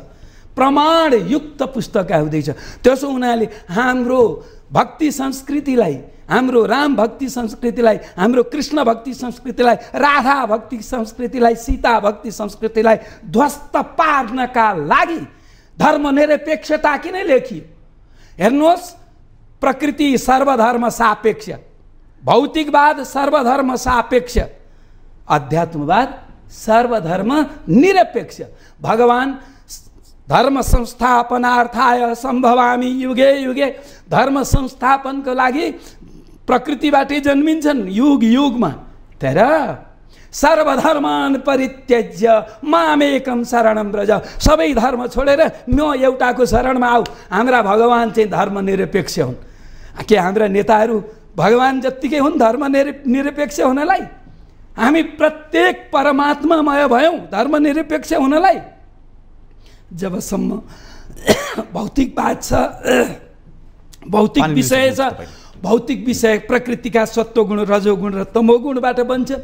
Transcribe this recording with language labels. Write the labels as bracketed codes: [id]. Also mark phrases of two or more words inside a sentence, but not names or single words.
[ne] प्रमाणयुक्त पुस्तक आउँदैछ। त्यसो हुनाले हाम्रो भक्ति संस्कृतिलाई, हाम्रो राम भक्ति संस्कृतिलाई, हाम्रो कृष्ण भक्ति संस्कृतिलाई, राधा भक्ति संस्कृतिलाई, सीता भक्ति संस्कृतिलाई ध्वस्त पार्नका लागि धर्मनिरपेक्षता किन लेखियो? हेर्नुहोस्, प्रकृति सर्वधर्म सापेक्ष, भौतिकवाद सर्वधर्म सापेक्ष, अध्यात्मवाद सर्वधर्म निरपेक्ष। भगवान [sa] धर्म संस्थापनार्थाय सम्भवामि युगे युगे, [ne] धर्म संस्थापनको लागि प्रकृतिबाटै जन्मिन्छन् युग युगमा। [sa] तर सर्वधर्मान परित्यज्य मामेकम शरणम व्रज, [ne] सबै धर्म छोडेर म एउटाको शरणमा आऊ। हाम्रा भगवान चाहिँ धर्मनिरपेक्ष हुन्। के हाम्रा नेताहरू भगवान जत्तिकै हुन् धर्मनिरपेक्ष हुनलाई? हामी प्रत्येक परमात्मामय भयौँ धर्मनिरपेक्ष हुनलाई। जबसम्म भौतिकवाद छ, भौतिक विषय छ, भौतिक विषय प्रकृतिका सत्वगुण रजोगुण र तमोगुणबाट बन्छन्।